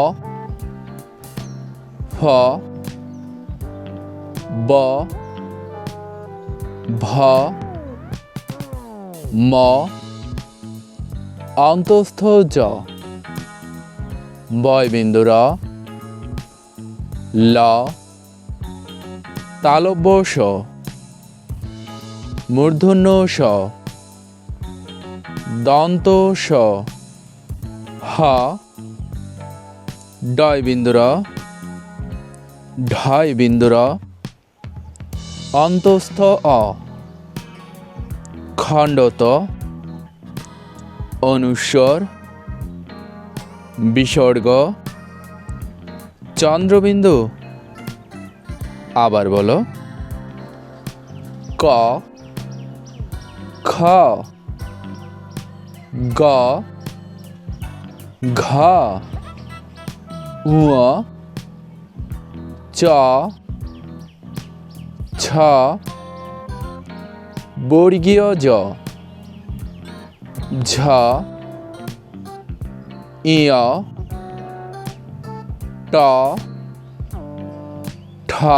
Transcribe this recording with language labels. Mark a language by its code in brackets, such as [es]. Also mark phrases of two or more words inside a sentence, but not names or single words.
[bn] ফ, ব, ভ, ম, অন্তস্থ জ, বয়বিন্দু র, ল, তালব্য স, মূর্ধন্য ষ, দন্ত স, হ, ডয় বিন্দু র, ঢয় বিন্দু র, অন্তস্থ অ, খণ্ডত, অনুস্বর, বিসর্গ, চন্দ্রবিন্দু। আবার বলো। ক, খ, গ, ঘ, ঙ, চ, ছ, বর্গীয় জ, ঝ, ইয়, ট, ঠ,